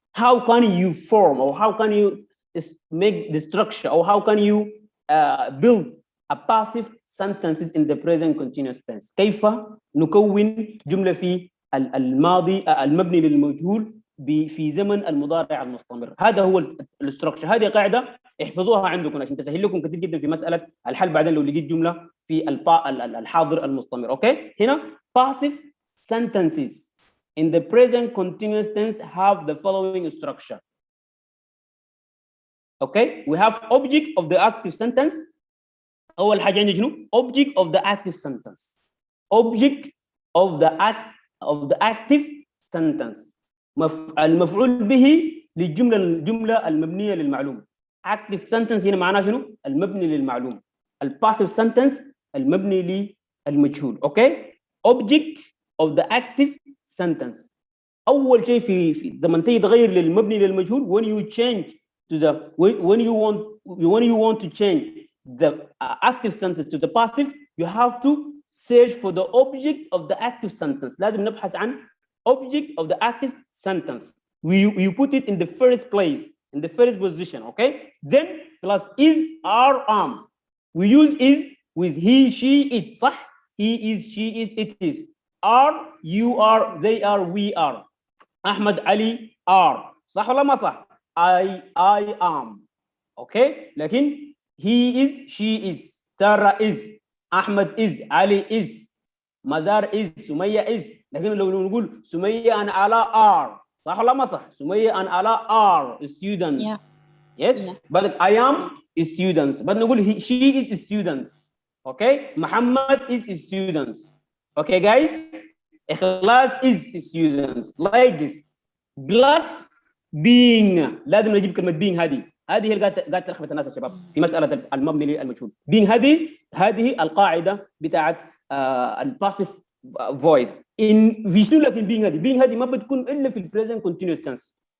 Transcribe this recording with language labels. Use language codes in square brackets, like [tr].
[en] How can you form or how can you make the structure or how can you build a passive sentences in the present continuous tense؟ [ar] كيف نكون جمله في الماضي المبني للمجهول في زمن المضارع المستمر؟ هذا هو الاستراكشر. هذه قاعده احفظوها عندكم عشان تسهل لكم كثير جدا في مساله الحل بعدين لو لقيت جمله في الحاضر المستمر. [en] Okay, هنا passive sentences in the present continuous tense have the following structure. Okay, we have object of the active sentence. [ar] اول حاجه عندي شنو؟ [en] object of the active sentence. object of the active sentence. [ar] المفعول به الجمله المبنيه للمعلوم. active sentence هنا معناه شنو؟ المبني للمعلوم. الباسيف sentence المبني للمجهول. [en] Okay, object of the active sentence. [ar] اول شيء في لما تيجي تغير للمبني للمجهول [en] when you change to the when you want to change the active sentence to the passive you have to search for the object of the active sentence. [ar] لازم نبحث عن object of the active sentence. [en] You put it in the first place, in the first position, okay? Then plus is, are, am. We use is with he, she, it. صح؟ He is, she is, it is. Are, you are, they are, we are. Ahmed, Ali are. [ar] صح ولا ما صح؟ I am. [en] Okay? لكن he is, she is, Sarah is, Ahmed is, Ali is, Mazar is, Sumaya is. [ar] لكن لو نقول سمية and Ala are. صح ولا ما صح؟ سمية and Ala are students. [en] Yeah. Yes? Yeah. But I am is students. But نقول she is students. Okay? Muhammad is students. Okay guys? إخلاص is students. Like this. Plus being. [ar] لازم نجيب كلمة being هذه هي اللي قاعد تلخبط الناس يا شباب في مسألة المبني للمجهول. being هذه القاعدة بتاعت الباسيف voice. في شنو لكن being هذه ما بتكون إلا في البريزنت continuous tense.